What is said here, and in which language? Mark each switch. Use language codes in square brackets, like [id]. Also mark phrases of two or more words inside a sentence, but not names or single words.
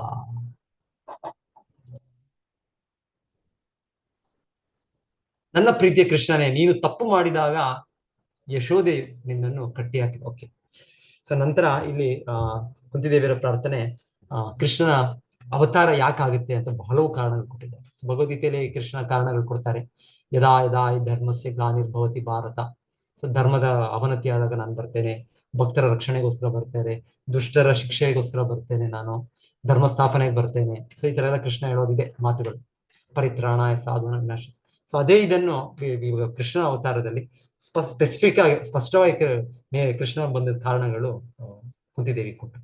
[kn] ನನ್ನ ಪ್ರೀತಿಯ ಕೃಷ್ಣನೇ, ನೀನು ತಪ್ಪು ಮಾಡಿದಾಗ ಯಶೋದೆಯು ನಿನ್ನನ್ನು ಕಟ್ಟಿ ಹಾಕಿ. ಓಕೆ, ಸೊ ನಂತರ ಇಲ್ಲಿ ಕುಂತಿದೇವಿಯರ ಪ್ರಾರ್ಥನೆ, ಕೃಷ್ಣನ ಅವತಾರ ಯಾಕಾಗುತ್ತೆ ಅಂತ ಹಲವು ಕಾರಣಗಳು ಕೊಟ್ಟಿದ್ದಾರೆ. ಭಗವದ್ಗೀತೆಯಲ್ಲಿ ಕೃಷ್ಣ ಕಾರಣಗಳು ಕೊಡ್ತಾರೆ. [sa] ಯದಾ ಯದಾ ಈ ಧರ್ಮಸ್ಯ ಗ್ಲಾನಿರ್ಭವತಿ ಭಾರತ. [kn] ಸೊ ಧರ್ಮದ ಅವನತಿ ಆದಾಗ ನಾನು ಬರ್ತೇನೆ, ಭಕ್ತರ ರಕ್ಷಣೆಗೋಸ್ಕರ ಬರ್ತೇನೆ, ದುಷ್ಟರ ಶಿಕ್ಷೆಗೋಸ್ಕರ ಬರ್ತೇನೆ, ನಾನು ಧರ್ಮ ಸ್ಥಾಪನೆಗೆ ಬರ್ತೇನೆ. ಸೊ ಈ ತರ ಎಲ್ಲ ಕೃಷ್ಣ ಹೇಳೋದಿದೆ ಮಾತುಗಳು. [sa] ಪರಿತ್ರಾಣಾಯ ಸಾಧುನ ವಿನಾಶ. [kn] ಸೊ ಅದೇ ಇದನ್ನು ಕೃಷ್ಣ ಅವತಾರದಲ್ಲಿ ಸ್ಪಷ್ಟವಾಗಿ ಕೃಷ್ಣ ಬಂದ ಕಾರಣಗಳು ಕುಂತಿದೇವಿ ಕೊಟ್ಟರು.